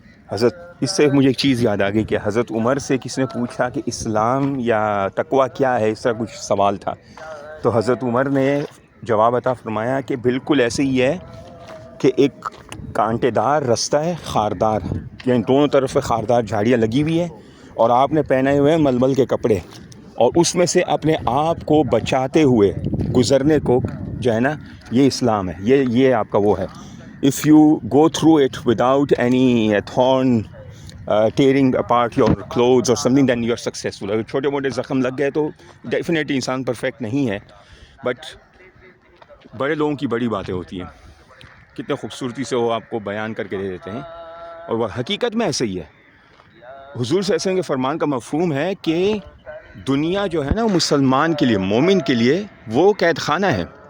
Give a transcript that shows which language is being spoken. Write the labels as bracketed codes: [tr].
[ur] حضرت اس سے مجھے ایک چیز یاد آ گئی کہ حضرت عمر سے کس نے پوچھا کہ اسلام یا تقویٰ کیا ہے، اس طرح کچھ سوال تھا، تو حضرت عمر نے جواب عطا فرمایا کہ بالکل ایسے ہی ہے کہ ایک کانٹے دار رستہ ہے خاردار، یعنی دونوں طرف خاردار جھاڑیاں لگی ہوئی ہیں اور آپ نے پہنے ہوئے ہیں ململ کے کپڑے، اور اس میں سے اپنے آپ کو بچاتے ہوئے گزرنے کو جو ہے نا یہ اسلام ہے. یہ آپ کا وہ ہے. [en] If you go through it without any thorn tearing apart your clothes or something, then you are successful. [ur] اگر چھوٹے موٹے زخم لگ گئے تو ڈیفینیٹلی انسان پرفیکٹ نہیں ہے، بٹ بڑے لوگوں کی بڑی باتیں ہوتی ہیں. کتنے خوبصورتی سے وہ آپ کو بیان کر کے دے دیتے ہیں، اور وہ حقیقت میں ایسے ہی ہے. حضور صلی اللہ علیہ وسلم کے فرمان کا مفہوم ہے کہ دنیا جو ہے نا مسلمان کے لیے، مومن کے لیے وہ قید خانہ ہے.